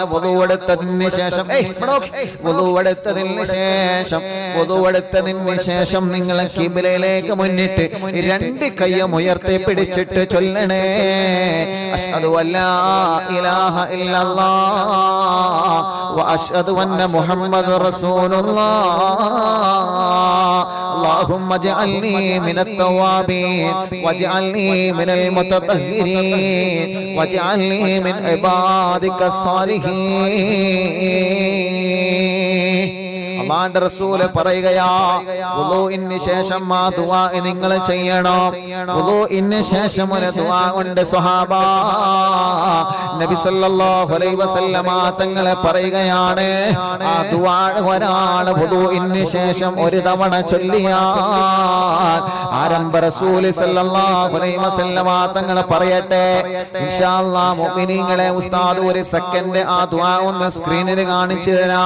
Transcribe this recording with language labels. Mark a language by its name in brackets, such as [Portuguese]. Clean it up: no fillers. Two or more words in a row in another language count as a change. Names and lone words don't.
[Malayalam] വുദൂ എടുത്തതിന് ശേഷം, വുദൂ എടുത്തതിന് ശേഷം നിങ്ങൾ ഖിബ്ലയിലേക്ക് മുന്നിട്ട് 2 കൈയും ഉയർത്തി പിടിച്ചിട്ട് ചൊല്ലണേ, [Arabic] أشهد أن لا إله إلا الله وأشهد أن محمدا رسول الله. اللهم اجعلني من التوابين واجعلني من المتطهرين واجعلني من عبادك الصالحين. [Malayalam] അല്ലാഹുവിന്റെ റസൂൽ പറയുകയാ, വുദൂഇന് ശേഷം ആ ദുആ നിങ്ങൾ ചെയ്യണം. വുദൂഇന് ശേഷം ഒരു ദുആ ഉണ്ട് സ്വഹാബ. നബി [Arabic] صلى الله عليه وسلم [Malayalam] തങ്ങൾ പറയുകയാണ്, ആ ദുആ ഒരാൾ വുദൂഇന് ശേഷം ഒരു തവണ ചൊല്ലിയാൽ ആരംഭ റസൂൽ [Arabic] صلى الله عليه وسلم [Malayalam] തങ്ങൾ പറയട്ടെ, [Arabic] إن شاء الله [Malayalam] മുഅ്മിനീങ്ങളെ, ഉസ്താദ് ഒരു സെക്കൻഡ് ആ ദുആ ഒന്ന് സ്ക്രീനിൽ കാണിച്ചു തരാം.